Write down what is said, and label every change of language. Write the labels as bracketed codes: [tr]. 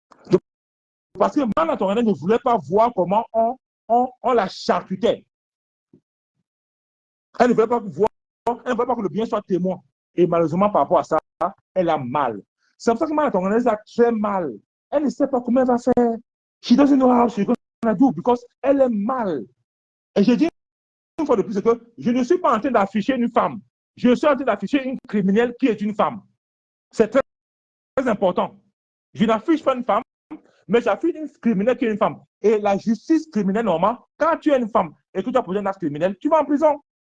[fr] Donc, parce que Mana Tonganès ne voulait pas voir comment on la charcutait. Elle ne voulait pas voir, elle ne voulait pas que le bien soit témoin. Et malheureusement, par rapport à ça, elle a mal. C'est pour ça que Mana Tonganès a très mal. Elle ne sait pas comment elle va faire. [en] She doesn't know how she's going to do because [fr] elle est mal. Et je dis une fois de plus que je ne suis pas en train d'afficher une femme. Je suis en train d'afficher une criminelle qui est une femme. C'est très, très important. Je n'affiche pas une femme, mais j'affiche une criminelle qui est une femme. Et la justice criminelle, normalement, quand tu es une femme et que tu as posé un acte criminel, tu vas en prison.